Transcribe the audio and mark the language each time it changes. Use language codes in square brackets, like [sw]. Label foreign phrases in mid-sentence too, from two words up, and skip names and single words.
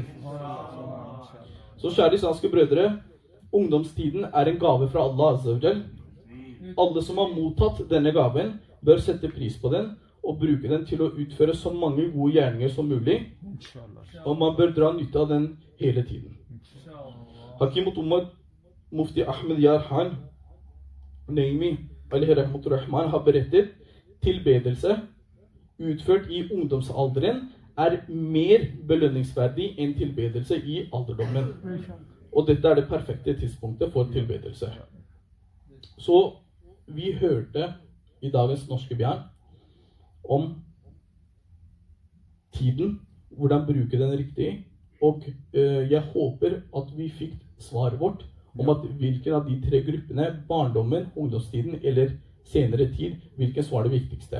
[no] Så kjære islamske brødre, ungdomstiden er en gave fra Allah [ar] عز وجل. [no] Alle som har mottatt denne gaven, bør sette pris på den og bruke den til å utføre så mange gode gjerninger som mulig. Og man bør dra nytte av den hele tiden. Hakim Ummad Mufti Ahmed Yarhan Naimi [ar] عليه رحمة الرحمن [no] har berettet tilbedelse utført i ungdomsalderen er mer belønningsverdig enn tilbedelse i alderdommen. Og dette er det perfekte tidspunktet for tilbedelse. Så vi hørte i dagens norske bjørn om tiden, hvordan bruke den riktig, og jeg håper at vi fikk svaret vårt om at hvilken av de tre gruppene, barndommen, ungdomstiden eller senere tid, hvilken så var det viktigste.